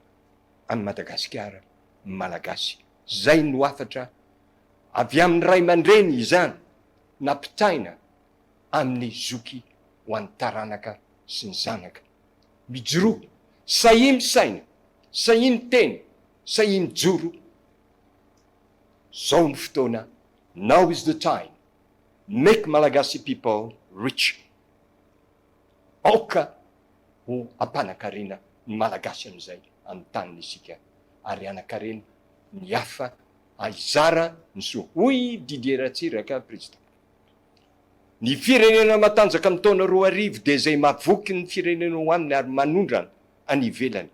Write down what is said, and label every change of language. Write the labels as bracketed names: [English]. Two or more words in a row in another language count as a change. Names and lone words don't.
[Malagasy] any Madagasikara malagasy zay no afatra avy amin'ny ray aman-dreny izany nampitaina amin'ny zoky ho an'ny taranaka sy ny zanaka mijoro sahimy saina sahimy teny sahimy joro zao ny fotoana [English] now is the time make Malagasy people rich [Malagasy] aoka ho ampanankarena malagasy am'izay amin'ny taniny isika ary anakarena ny hafa aizara ny soa. Hoy Didier Ratsiraka président. Ny firenena matanjaka amin'ny taona 2 dia izay mavoky ny firenena ho aminy ary manondrana any ivelany.